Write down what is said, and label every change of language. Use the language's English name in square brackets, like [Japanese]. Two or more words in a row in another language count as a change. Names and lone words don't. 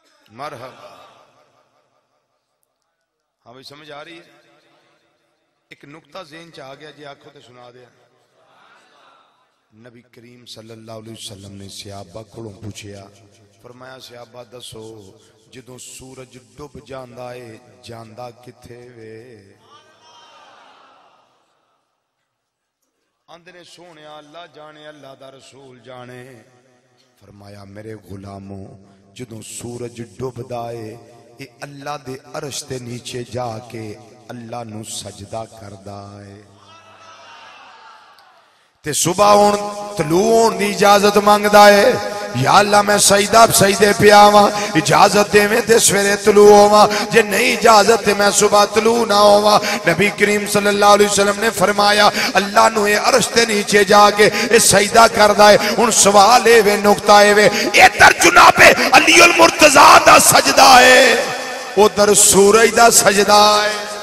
[Urdu] مرحبا. ہاں بھائی سمجھ آ رہی ہے؟ [Punjabi] ایک نقطہ ذہن چ آ گیا جی آنکھوں تے سنا دیا. نبی کریم [Arabic] صلی اللہ علیہ وسلم [Punjabi] نے صحابہ کو پوچھیا، فرمایا صحابہ دسو جدوں سورج ڈب جاندا ہے جاندا کتھے وے؟ آندے نے سونیا اللہ جانے اللہ دا رسول جانے. فرمایا میرے غلاموں جدوں سورج ڈبدا ہے اے اللہ دے عرش تے نیچے جا کے اللہ نو سجدہ کردا ہے تے صبح ہون طلوع ہون دی اجازت مانگدا ہے، یا اللہ میں سجدے پہ آواں، اجازت دے میں تے سویرے طلوع ہوواں، جے نہیں اجازت تے میں صبح طلوع نہ ہوواں. نبی کریم [Arabic] صلی اللہ علیہ وسلم [Punjabi] نے فرمایا اللہ نو اے عرش تے نیچے جا کے اے سجدہ کردا ہے. ہن سوال اے وے نقطہ اے وے ادھر جناب علی المرتضی دا سجدہ ہے ادھر سورج دا سجدہ ہے.